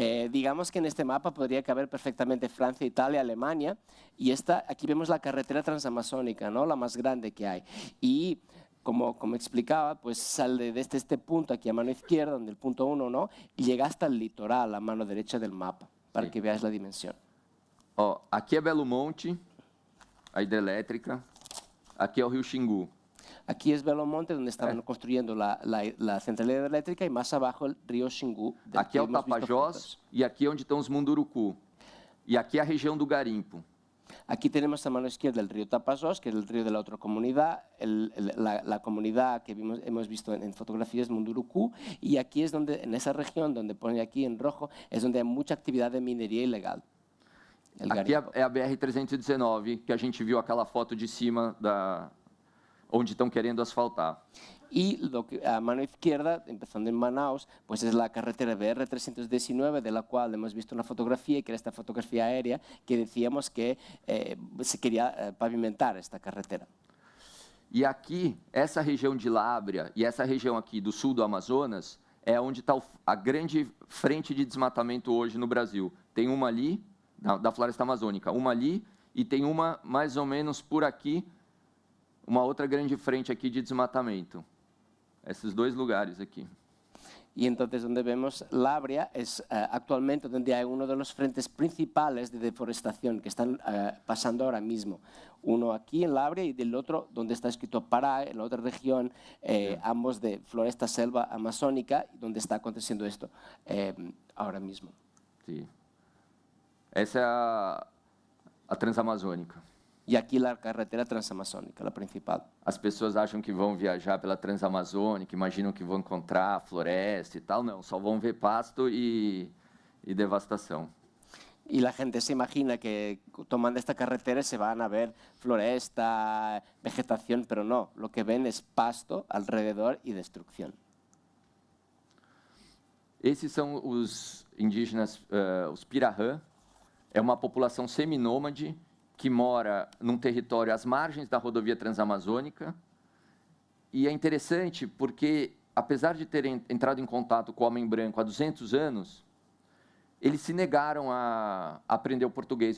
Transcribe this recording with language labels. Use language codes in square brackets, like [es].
[es] Digamos que en este mapa podría caber perfectamente Francia, Italia, Alemania y aquí vemos la carretera transamazónica, ¿no? La más grande que hay. Y como explicaba, pues sale desde este punto aquí a mano izquierda, donde el punto 1, ¿no? Y llega hasta el litoral a mano derecha del mapa, para que veáis la dimensión. [pt] Aqui é Belo Monte, a hidrelétrica. Aqui é o Rio Xingu. [es] Aquí es Belo Monte, donde estaban construyendo la central hidroeléctrica, y más abajo el río Xingu. [pt] Aqui é o Tapajós e aqui é onde estão os Munduruku. E aqui é a região do garimpo. [es] Aquí tenemos a mano izquierda el río Tapajós, que es el río de la otra comunidad, la comunidad que hemos visto en fotografías Munduruku, y aquí es donde, en esa región donde pone aquí en rojo, es donde hay mucha actividad de minería ilegal. [pt] Aqui é a BR-319, que a gente viu aquela foto de cima onde estão querendo asfaltar. [es] Y a mano izquierda, empezando en Manaus, pues es la carretera BR-319, de la cual hemos visto una fotografía, que era esta fotografía aérea, que decíamos que se quería pavimentar esta carretera. [pt] E aqui, essa região de Lábrea e essa região aqui do sul do Amazonas é onde está a grande frente de desmatamento hoje no Brasil. Tem uma ali, da floresta amazônica, uma ali, e tem uma mais ou menos por aqui, uma outra grande frente aqui de desmatamento. Esses dois lugares aqui. [es] Y entonces donde vemos Lábrea es actualmente donde hay uno de los frentes principales de deforestación que están pasando ahora mismo. Uno aquí en Lábrea y del otro donde está escrito Pará, en la otra región, ambos de floresta selva amazónica, donde está aconteciendo esto ahora mismo. Sí. [pt] Essa é a transamazônica. E aqui a carretera transamazônica, a principal. As pessoas acham que vão viajar pela transamazônica, imaginam que vão encontrar floresta e tal. Não, só vão ver pasto e devastação. [es] Y la gente se imagina que tomando esta carretera se van a ver floresta, vegetación, pero no, lo que ven es pasto alrededor y destrucción. [pt] Esses são os indígenas, os Pirahã. É uma população seminômade que mora num território às margens da rodovia transamazônica. E é interessante porque, apesar de terem entrado em contato com o homem branco há 200 anos, eles se negaram a aprender o português.